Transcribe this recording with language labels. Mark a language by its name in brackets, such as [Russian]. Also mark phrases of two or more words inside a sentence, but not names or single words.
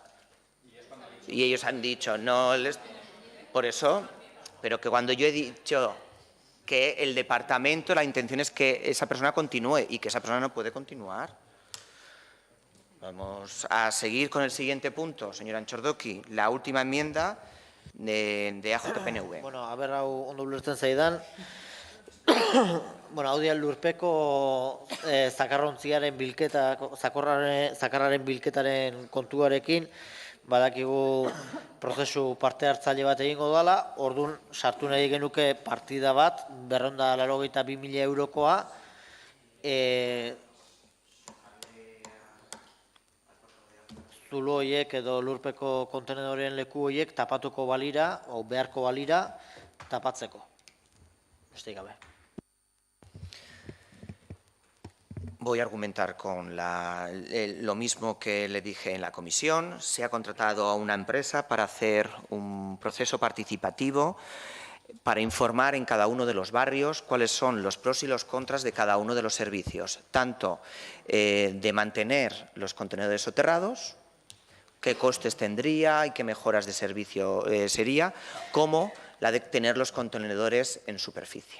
[Spanish] Y ellos han dicho, no les… Por eso, pero que cuando yo he dicho que el departamento, la intención es que esa persona continúe y que esa persona no puede continuar. Vamos a seguir con el siguiente punto, señora Antxordoki, la última enmienda de AJPNV. [Basque] Bueno, a ber, hau ondo ulertzen zaidan. Bueno, hau dira lurpeko zakarrontziaren bilketa, zakarraren bilketaren kontuarekin, badakigu prozesu parte hartzaile bat egingo dela, orduan sartu nahi genuke partida bat, 282.000 eurokoa, zulo horiek edo lurpeko kontenedoren leku horiek tapatuko balira, o beharko balira, tapatzeko. Besterik gabe. [Spanish] Voy a argumentar con lo mismo que le dije en la comisión. Se ha contratado a una empresa para hacer un proceso participativo para informar en cada uno de los barrios cuáles son los pros y los contras de cada uno de los servicios, tanto de mantener los contenedores soterrados, qué costes tendría y qué mejoras de servicio sería, como la de tener los contenedores en superficie.